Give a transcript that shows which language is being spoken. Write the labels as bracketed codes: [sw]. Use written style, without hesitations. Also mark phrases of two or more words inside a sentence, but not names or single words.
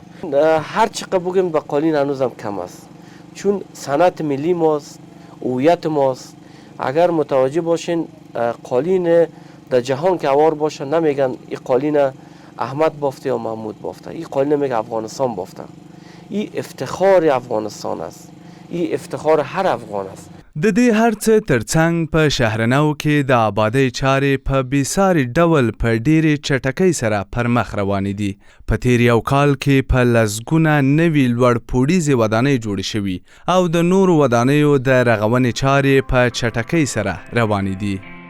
[fa] هر چقدر بگم به قالین هنوزم کم است چون صنعت ملی ماست، هویت ماست. اگر متوجه باشین قالین در جهان که اوار باشه نمیگن این قالین احمد بافته یا محمود بافته، این قالین میگه افغانستان بافته. این افتخار افغانستان است، این افتخار هر افغان است. [ps] د دې هرڅه ترڅنګ په شهرنو کې د آبادۍ چارې په بېساري ډول په ډېرې چټکۍ سره پر مخ روانې دي. په تیر یو کال کې په لسګونه نوي لوړ پوړیزې ودانۍ جوړې شوي او د نورو ودانیو د رغونې چارې په چټکۍ سره روانې دي.